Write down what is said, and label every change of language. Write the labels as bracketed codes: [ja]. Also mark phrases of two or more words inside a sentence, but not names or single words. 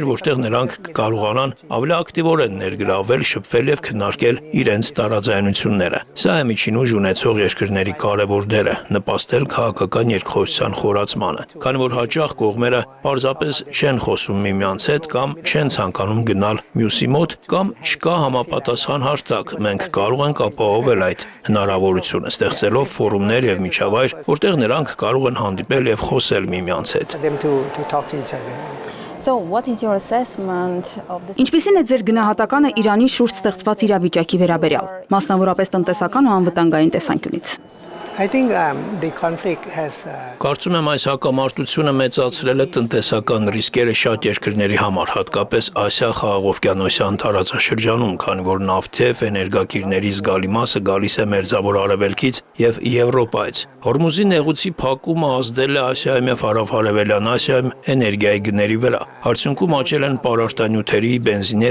[hy] որտեղ նրանք կարողանան ավելի ակտիվորեն ներգրավել, շփվել եւ քննարկել իրենց տարաձայնությունները։ Սա է միջին ուժ ունեցող երկրների կարևոր դերը՝ նպաստել քաղաքական երկխոսության խորացմանը, քանի որ հաճախ կողմերը պարզապես չեն խոսում միմյանց հետ կամ չեն ցանկանում գնալ մյուսի մոտ կամ չկա համապատասխան հարթակ։ Մենք կարող ենք ապահովել այդ հնարավորությունը, ստեղծելով ֆորումներ եւ միջավայր, որտեղ նրանք կարող են հանդիպել եւ խոսել միմյանց հետ։ [en] So what is your assessment of this? [hy] Ինչպիսին է ձեր գնահատականը Իրանի շուրջ ստեղծված իրավիճակի վերաբերյալ, մասնավորապես տնտեսական ու անվտանգային տեսանկյունից։ [en] I think the conflict has [hy] Կարծում եմ այս հակամարտությունը մեծացրել է տնտեսական ռիսկերը շատ երկրների համար, հատկապես Ասիա խաղաղօվկիանոսյան տարածաշրջանում, քանի որ նավթև էներգակիրների զգալի մասը գալիս է Մերձավոր Արևելքից եւ Եվրոպայից։ Հորմուզի նեղուցի փակումը ազդել է Ասիայում եւ Հարավ-Արևելյան Ասիայում էներգիայի գների վրա։ Արդյունքում աճել են պարարտանյութերի, բենզինի